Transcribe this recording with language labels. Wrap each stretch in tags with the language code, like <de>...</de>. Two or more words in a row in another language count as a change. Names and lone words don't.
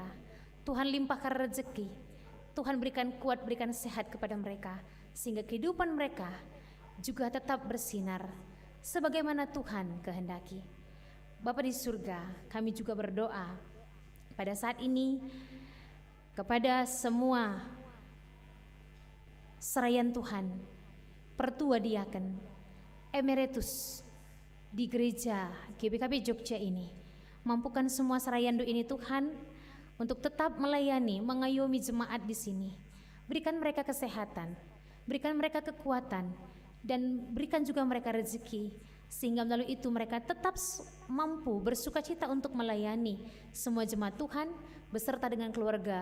<id>Tuhan limpahkan rezeki, Tuhan berikan kuat, berikan sehat kepada mereka, sehingga kehidupan mereka juga tetap bersinar sebagaimana Tuhan kehendaki. Bapa di surga, kami juga berdoa pada saat ini kepada semua serayan Tuhan, pertua diaken, emeritus di gereja GBKP Jogja ini. Mampukan semua serayandu ini Tuhan untuk tetap melayani, mengayomi jemaat di sini. Berikan mereka kesehatan, berikan mereka kekuatan, dan berikan juga mereka rezeki, sehingga melalui itu mereka tetap mampu bersukacita untuk melayani semua jemaat Tuhan beserta dengan keluarga.</id>